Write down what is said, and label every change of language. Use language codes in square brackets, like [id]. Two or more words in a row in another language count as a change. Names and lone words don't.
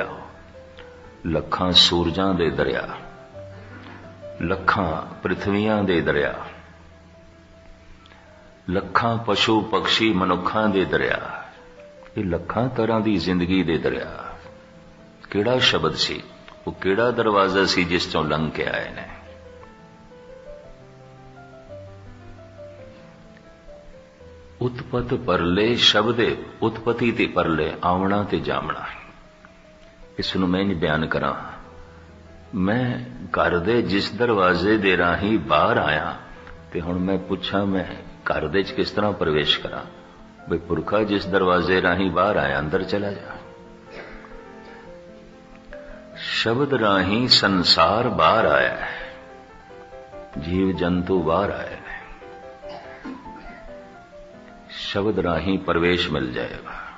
[pa] ਲੱਖਾਂ ਸੂਰਜਾਂ ਦੇ ਦਰਿਆ, ਲੱਖਾਂ ਪ੍ਰਿਥਵੀਆਂ ਦੇ ਦਰਿਆ, ਲੱਖਾਂ ਪਸ਼ੂ ਪੰਛੀ ਮਨੁੱਖਾਂ ਦੇ ਦਰਿਆ। ਯੇ ਲੱਖਾਂ ਤਰ੍ਹਾਂ ਦੀ ਜ਼ਿੰਦਗੀ ਦੇ ਦਰਿਆ। ਕੇੜ੍ਹਾ ਸ਼ਬਦ ਸੀ, ਵੋ ਕੇੜ੍ਹਾ ਦਰਵਾਜ਼ਾ ਸੀ ਜਿਸ ਚੋਂ ਲੰਘ ਕੇ ਆਏ ਨੇ। ਉਤਪਤ ਪਰਲੇ ਸ਼ਬਦੇ, ਉਤਪਤਿ ਤੇ ਪਰਲੇ, ਆਵਣਾ ਤੇ ਜੰਮਣਾ। ਇਸਨੂੰ ਮੈਂ ਬਿਆਨ ਕਰਾਂ। ਮੈਂ ਘਰ ਦੇ ਜਿਸ ਦਰਵਾਜ਼ੇ ਦੇ ਰਾਹੀਂ ਬਾਹਰ ਆਇਆ, ਤੇ ਹੁਣ ਮੈਂ ਪੁੱਛਾਂ ਮੈਂ ਘਰ ਦੇ ਚ ਕਿਸ ਤਰ੍ਹਾਂ ਪ੍ਰਵੇਸ਼ ਕਰਾਂ। ਭਾਈ ਪੁਰਖਾ ਜਿਸ ਦਰਵਾਜ਼ੇ ਰਾਹੀਂ ਬਾਹਰ ਆਇਆ ਅੰਦਰ ਚਲਾ ਜਾ। ਸ਼ਬਦ ਰਾਹੀਂ ਸੰਸਾਰ ਬਾਹਰ ਆਇਆ ਹੈ, ਜੀਵ ਜੰਤੂ ਬਾਹਰ ਆਏ ਹੈਂ। ਸ਼ਬਦ ਰਾਹੀਂ ਪ੍ਰਵੇਸ਼ ਮਿਲ ਜਾਏਗਾ।